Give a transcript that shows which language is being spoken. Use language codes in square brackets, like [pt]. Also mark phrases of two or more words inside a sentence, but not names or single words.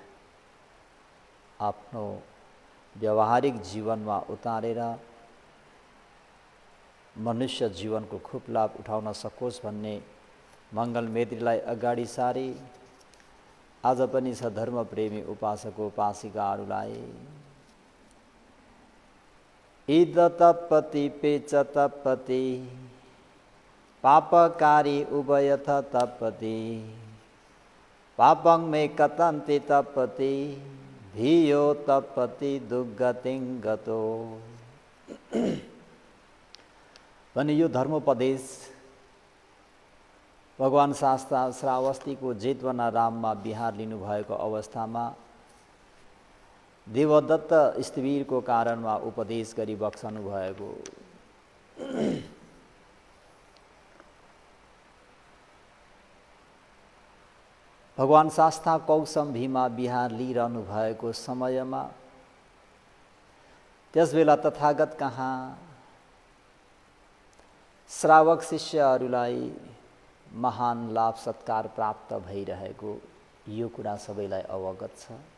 [ne] आफ्नो व्यावहारिक जीवनमा उतारेर मनुष्य जीवनको खूब लाभ उठाउन सकोस् भन्ने मङ्गल मैत्रीलाई अगाडि सारी आज पनि सधर्म प्रेमी उपासक उपासिकाहरूलाई [pi] इद तपति पेच तपति पापकारी उभयथ तपति पापं मे कथन्ति तपति धियो तपति दुर्गतिं गतो। [ne] भने यो धर्मोपदेश भगवान शास्ता श्रावस्तीको जेतवना राममा बिहार लिनुभएको अवस्थामा देवदत्त स्थविरको कारणमा उपदेश गरी बक्सनु भएको। भगवान शास्ता कौसम्भीमा बिहार लिइरहनु भएको समयमा त्यसबेला तथागत कहाँ श्रावक शिष्यहरूलाई महान लाभ सत्कार प्राप्त भइरहेको यो कुरा सबैलाई अवगत छ।